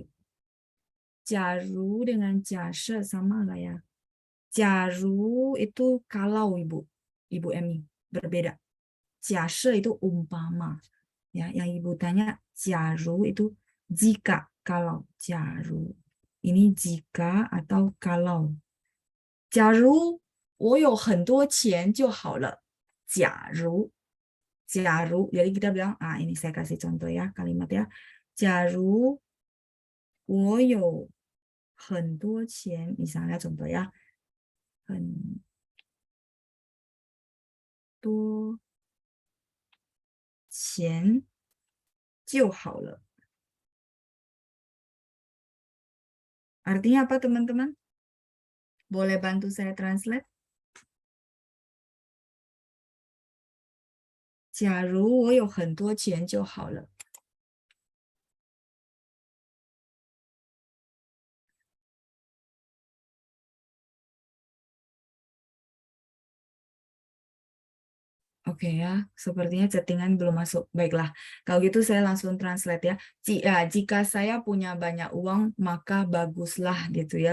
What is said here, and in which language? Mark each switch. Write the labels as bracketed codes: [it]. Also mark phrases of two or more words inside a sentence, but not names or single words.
[id] Jaru dengan jasa sama nggak ya? Jaru itu kalau Ibu Emi berbeda. Jasa itu umpama. Ya, yang Ibu tanya jaru itu jika, kalau jaru. Ini jika atau kalau. [zh] 假如我有很多钱就好了。假如 [id] jadi kita bilang, ini saya kasih contoh ya kalimat ya. [zh] 假如我有很多钱, [id] misalnya contoh ya, [zh] 很多钱就好了. [id] Artinya apa teman-teman? Boleh bantu saya translate? [zh] 假如我有很多钱就好了. [id] Oke ya, sepertinya chattingan belum masuk. Baiklah, kalau gitu saya langsung translate ya. Jika saya punya banyak uang, maka baguslah gitu ya.